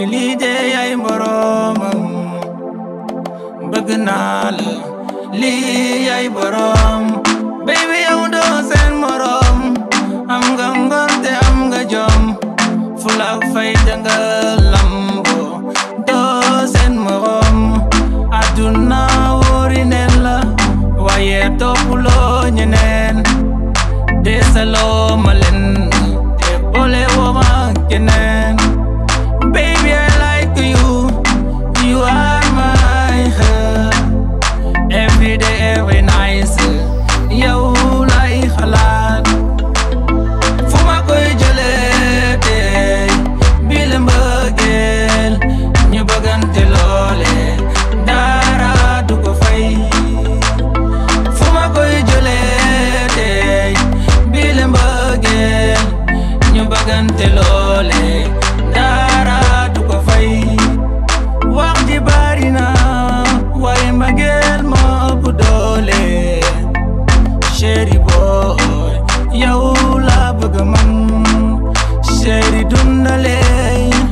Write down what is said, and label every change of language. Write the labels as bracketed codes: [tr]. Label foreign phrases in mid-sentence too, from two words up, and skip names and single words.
[wo] lii de yaay boromam bëgg naa la lii yaay borom baby yow doo seen morom am nga ngor te am nga jom fulla ak fayda nga lambo doo seen morom àdduna wóori neen la waaye toppuloo ñeneen desaloo ma leen ole woma [en] kenen baby I like you you are my heart every day every night [wo] yow lay xalaat fu ma koy jëlee tey bi la mbëggeel ñu bëggante loole dara du ko fay fu ma koy jëlee tey bi la mbëggeel ñu bëggante loole dara du ko fay wax ji bari na waaye mbëggeel moo ëpp doole chéri boy yow laa bëgg man chéri dundale